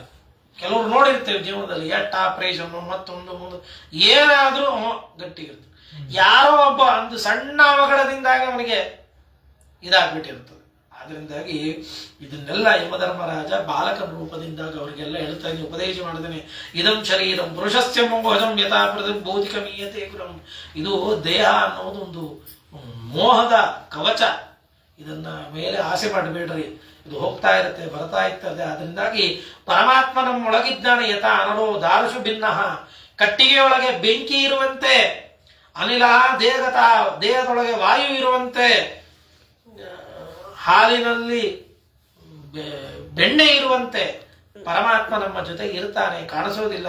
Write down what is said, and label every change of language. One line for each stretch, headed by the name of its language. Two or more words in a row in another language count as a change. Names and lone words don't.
Kannada: ಕೆಲವರು ನೋಡಿರ್ತೇವೆ ಜೀವನದಲ್ಲಿ, ಎಟ್ಟ ಆಪರೇಷನ್ ಮತ್ತೊಂದು ಮುಂದೆ ಏನಾದ್ರೂ ಗಟ್ಟಿಗಿರ್ತದೆ. ಯಾರೋ ಒಬ್ಬ ಒಂದು ಸಣ್ಣ ಅವಘಡದಿಂದಾಗಿ ಅವನಿಗೆ ಇದಾಗ್ಬಿಟ್ಟಿರ್ತದೆ. ಅದರಿಂದಾಗಿ ಇದನ್ನೆಲ್ಲ ಯಮಧರ್ಮರಾಜ ಬಾಲಕನ ರೂಪದಿಂದಾಗ ಅವರಿಗೆಲ್ಲ ಹೇಳ್ತಾ ಇದ್ದೀನಿ, ಉಪದೇಶ ಮಾಡಿದ್ದೇನೆ.
Sanskrit: ಇದಂ ಶರೀರಂ ಪುರುಷಸ್ಯ ಮೋಹಜಂ ಯಥಾ ಭೌತಿಕಮೀಯತೆ ಗುರಂ.
Kannada: ಇದು ದೇಹ ಅನ್ನೋದು ಒಂದು ಮೋಹದ ಕವಚ. ಇದನ್ನ ಮೇಲೆ ಆಸೆ ಮಾಡಬೇಡ್ರಿ, ಇದು ಹೋಗ್ತಾ ಇರುತ್ತೆ, ಬರ್ತಾ ಇರ್ತದೆ. ಅದರಿಂದಾಗಿ ಪರಮಾತ್ಮ ನಮ್ಮೊಳಗಿದ್ದಾನೆ.
Sanskrit: ಯಥಾ ಅನಲೋ ದಾರುಷು ಭಿನ್ನ,
Kannada: ಕಟ್ಟಿಗೆಯೊಳಗೆ ಬೆಂಕಿ ಇರುವಂತೆ, ಅನಿಲ ದೇಹದೊಳಗೆ ವಾಯು ಇರುವಂತೆ, ಹಾಲಿನಲ್ಲಿ ಬೆಣ್ಣೆ ಇರುವಂತೆ ಪರಮಾತ್ಮ ನಮ್ಮ ಜೊತೆ ಇರ್ತಾನೆ, ಕಾಣಿಸೋದಿಲ್ಲ.